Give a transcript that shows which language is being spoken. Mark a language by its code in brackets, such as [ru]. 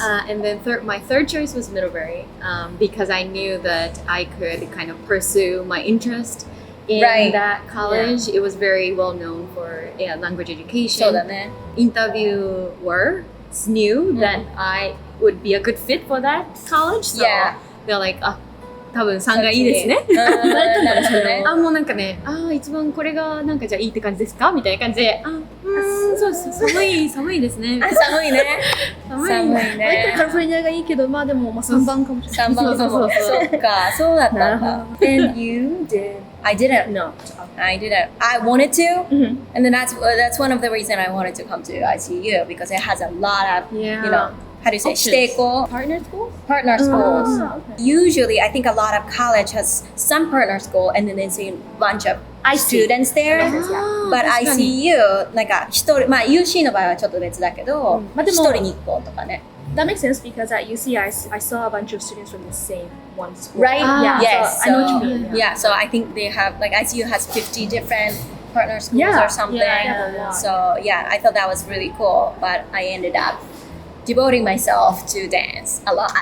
[en] And then my third choice was Middlebury because I knew that I could kind of pursue my interest in Right. that college. It was very well known for language education. [ja] そうだね。 [en] Interviewers knew that I would be a good fit for that college. So Yeah. they're like, [ja] 多分3がいいですね。うんなるほどね。もうなんかね、一番これがなんかじゃあいいって感じですかみたいな感じで、そうです寒いですね。あ寒いね。寒い寒いカリね。フォルニアがいいけど、まあでも3番かもしれない。 3番かも。そうそっか、そうだったんだ。 [en] And you did I didn't. no. I didn't. I wanted to, Mhm. and then that's one of the reasons I wanted to come to ICU because it has a lot of Yeah. how do you say, 指定校 Partner school? partner schools. Oh, okay. Usually, I think a lot of college has some partner school and then there's a bunch of students there. [ja] But ICU なんか一人、まあ UC の場合はちょっと別だけど、まあでも一人に1校とかね。 [en] That makes sense because at UC I saw a bunch of students from the same one school. Right? Yeah. Yes. So I know what you mean. Yeah. So I think they have like ICU has 50 different partner schools Yeah. or something. Yeah. So yeah, I thought that was really cool. But I ended up devoting myself to dance a lot.